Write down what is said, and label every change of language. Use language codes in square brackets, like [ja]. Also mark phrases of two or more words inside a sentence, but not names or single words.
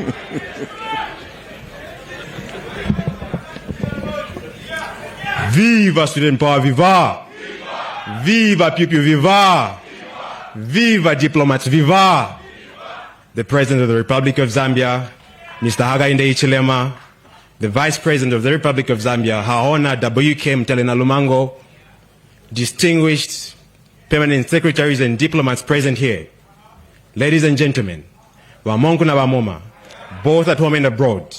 [en] Viva Student Power, viva! Viva Piu-Piu, viva! Viva Diplomats, viva! The President of the Republic of Zambia, Mr. Hakainde Hichilema, the Vice President of the Republic of Zambia, Her Honor W.K. Mtelena Lumango, distinguished permanent secretaries and diplomats present here, ladies and gentlemen, [bem] Wamonku na Wamoma, [en] both at home and abroad.